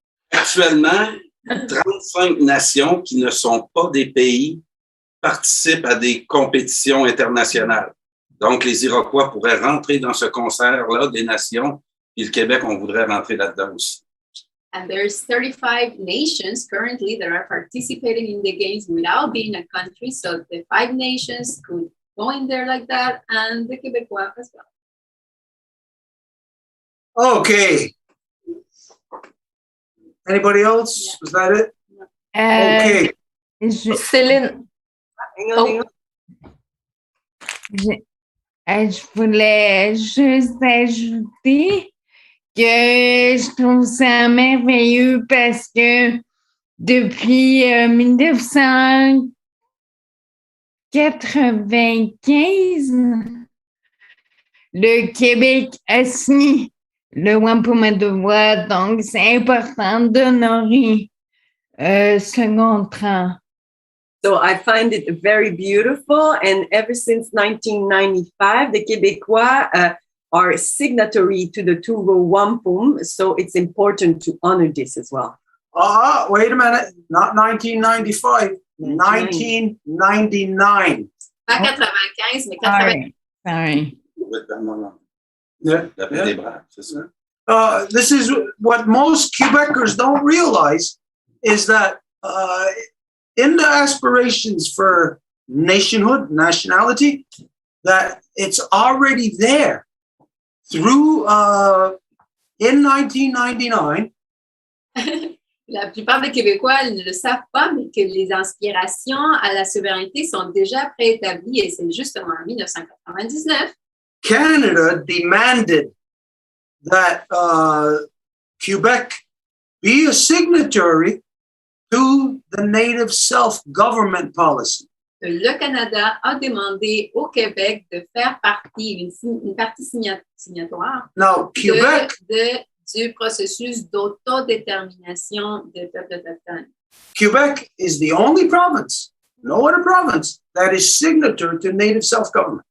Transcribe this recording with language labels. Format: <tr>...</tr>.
<fr>Actuellement, 35 nations qui ne sont pas des pays participent à des compétitions internationales. Donc, les Iroquois pourraient rentrer dans ce concert-là des nations, et le Québec, on voudrait rentrer là-dedans aussi.</fr> <en>And there's 35 nations currently that are participating in the games without being a country. So the 5 nations could go in there like that, and the Quebecois as well. Okay. Anybody else? Yeah. Was that it? Okay. Céline.</en> <fr>Je voulais juste ajouter que je trouve ça merveilleux parce que depuis 1995, le Québec a signé le Wampum de voix, donc c'est important d'honorer ce contrat.</fr> <en>So I find it very beautiful. And ever since 1995, the Québécois are signatory to the two-row Wampum. So it's important to honor this as well. Wait a minute. Not 1995, 1999.</en> <fr>Pas 95, mais 95.</fr> <en>Sorry.</en> <fr>La paix des braves, c'est ça?</fr> <en>this is what most Quebecers don't realize is that in the aspirations for nationhood, nationality, that it's already there through in 1999.</en> <fr>La plupart des Québécois ne le savent pas, mais que les aspirations à la souveraineté sont déjà préétablies et c'est justement en 1999.</fr> <en>Canada demanded that Quebec be a signatory to the native self-government policy.</en> <fr>Le Canada a demandé au Québec de faire partie, une partie signatoire</fr> <en>Now, Quebec,</en> <fr>du processus d'autodétermination des peuples autochtones.</fr> <en>Quebec is the only province, no other province, that is signatory to native self-government.</en>